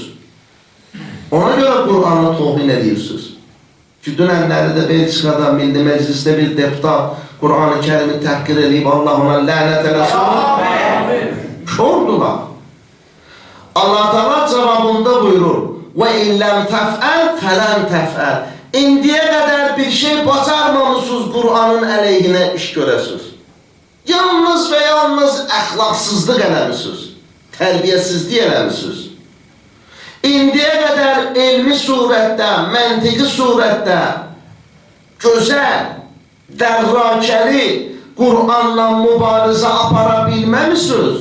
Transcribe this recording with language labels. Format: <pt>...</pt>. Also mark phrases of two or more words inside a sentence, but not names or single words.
<az>Ona görə Qur'anı tohin edirsiniz. Ki, dünənləri də Belçikada, Milli Məclisdə bir deputat Qur'an-ı Kərimi təhqir edib, Allah ona lənət eləsin. Kördular. Allah Teala cavabında buyurur,</az> <ar>وَاِنْ لَمْ تَفْعَلْ فَلَنْ تَفْعَلْ.</ar> <az>İndiyə qədər bir şey bacarmamışsınız Qur'anın əleyhinə iş görəsiniz. Yalnız və yalnız əxlaqsızlıq eləmişsiniz. Tərbiyəsizlik eləmişsiniz. İndiyə qədər elmi surətdə, məntiqi surətdə, gözəl, dərrakəli Qur'anla mübarizə apara bilməmişsiniz.</az>